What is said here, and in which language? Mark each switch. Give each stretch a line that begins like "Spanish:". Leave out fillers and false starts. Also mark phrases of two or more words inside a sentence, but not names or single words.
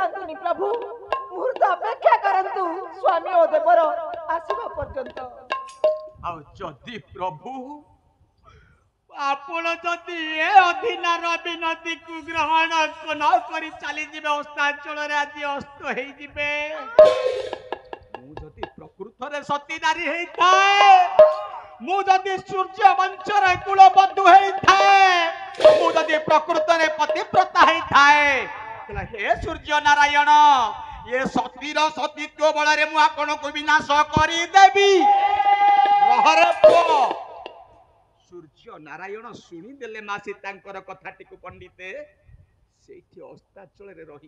Odia: ମୁନି ପ୍ରଭୁ ମୁହୂର୍ତ୍ତ ଅପେକ୍ଷା କରନ୍ତୁ ସ୍ୱାମୀ ଓ ଦେବର ଆସିବା ପର୍ଯ୍ୟନ୍ତ ଆଉ ଯଦି ପ୍ରଭୁ ଆପଣ ଯଦି ଏ ଅଧୀନାର ବିନତିକୁ ଗ୍ରହଣ ନ କରି ଚାଲିଯିବେ ଅସ୍ତାଞ୍ଚଳରେ ଆଜି ଅସ୍ତ ହେଇଯିବେ ମୁଁ ଯଦି ପ୍ରକୃତରେ ସତୀ ନାରୀ ହେଇଥାଏ ମୁଁ ଯଦି ସୂର୍ଯ୍ୟ ବଂଶର କୁଳବଧୂ ହେଇଥାଏ ମୁଁ ଯଦି ପ୍ରକୃତରେ ପତିବ୍ରତା ହେଇଥାଏ ତାହେଲେ ହେ ସୂର୍ଯ୍ୟ ନାରାୟଣ ଏ ସତୀର ସତୀତ୍ୱ ବଳରେ ମୁଁ ଆପଣଙ୍କୁ ବିନାଶ କରିଦେବି ରହରେ ପୁଅ ସୂର୍ଯ୍ୟ ନାରାୟଣ ଶୁଣିଦେଲେ ମା ସୀତାଙ୍କର କଥାଟିକୁ ପଣ୍ଡିତେ ସେଇଠି ଅସ୍ତାଚଳରେ